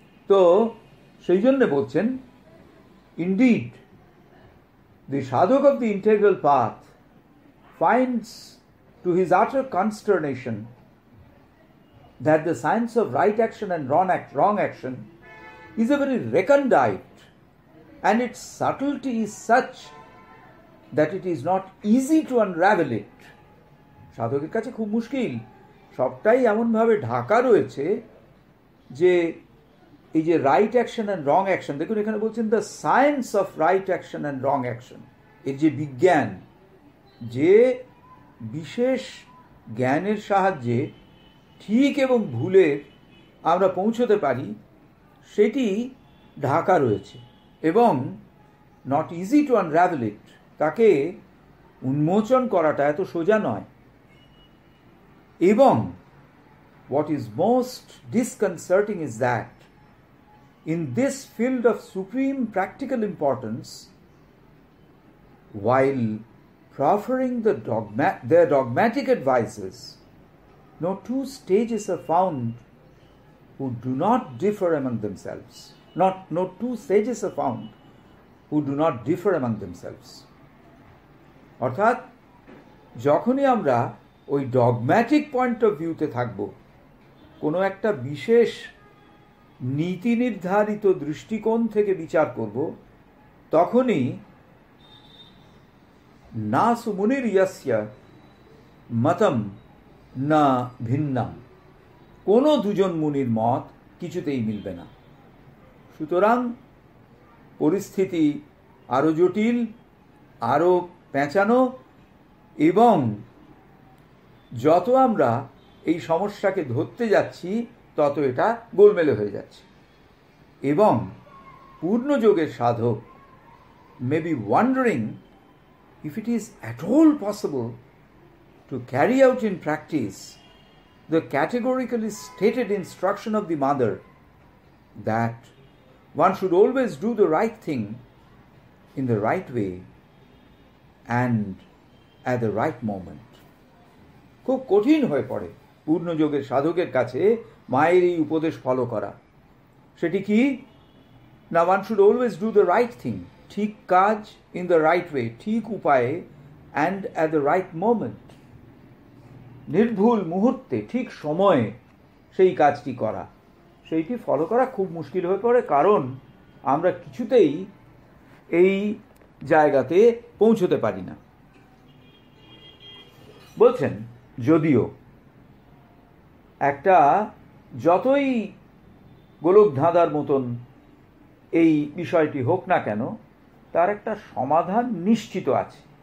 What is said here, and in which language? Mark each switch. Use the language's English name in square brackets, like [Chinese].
[Bangla] তো সেই জন্যে বলছেন, indeed [English] the sadhak of the integral path finds to his utter consternation that the science of right action and wrong action is a very recondite, and its subtlety is such that it is not easy to unravel it. [Bangla] সাধকের কাছে খুব মুশকিল, সবটাই এমনভাবে ঢাকা রয়েছে যে এই যে [English] right action and wrong action, [Bangla] দেখুন এখানে বলছেন [English] the science of right action and wrong action, [Bangla] এর যে বিজ্ঞান, যে বিশেষ জ্ঞানের সাহায্যে ঠিক এবং ভুলের আমরা পৌঁছতে পারি, সেটি ঢাকা রয়েছে, এবং [English] not easy to unravel it, [Bangla] তাকে উন্মোচন করাটা এত সোজা নয়। [English] এবং what is most disconcerting is that in this field of supreme practical importance, while proffering their dogmatic advices, no two sages are found who do not differ among themselves. No two sages are found who do not differ among themselves. [Bangla] অর্থাৎ যখনই আমরা ওই [English] dogmatic point of ভিউতে [Bangla] থাকব, কোনো একটা বিশেষ নীতি নির্ধারিত দৃষ্টিকোণ থেকে বিচার করব, তখনই [Sanskrit] না সুমুনির ইয়াস্য মতম না ভিন্নাম, [Bangla] কোনো দুজন মুনির মত কিছুতেই মিলবে না। সুতরাং পরিস্থিতি আরও জটিল, আরও পেঁচানো, এবং যত আমরা এই সমস্যাকে ধরতে যাচ্ছি তত এটা গোলমেলে হয়ে যাচ্ছে। এবং পূর্ণযোগের সাধক [English] may be wondering if it is at all possible to carry out in practice the categorically stated instruction of the mother that one should always do the right thing in the right way and at the right moment. [Bangla] খুব কঠিন হয়ে পড়ে পূর্ণযোগের সাধকের কাছে মায়ের এই উপদেশ follow করা। [English] সেটি কি না, one should always do the right thing, [Bangla] ঠিক কাজ [English] in the right way, [Bangla] ঠিক উপায়ে, [English] and at the right moment, [Bangla] নির্ভুল মুহূর্তে ঠিক সময়ে সেই কাজটি করা। সেইটি ফলো করা খুব মুশকিল হয়ে পড়ে, কারণ আমরা কিছুতেই এই জায়গাতে পৌঁছতে পারি না। বলছেন যদিও একটা যতই গোলক ধাঁধার মতন এই বিষয়টি হোক না কেন, তার একটা সমাধান নিশ্চিত আছে।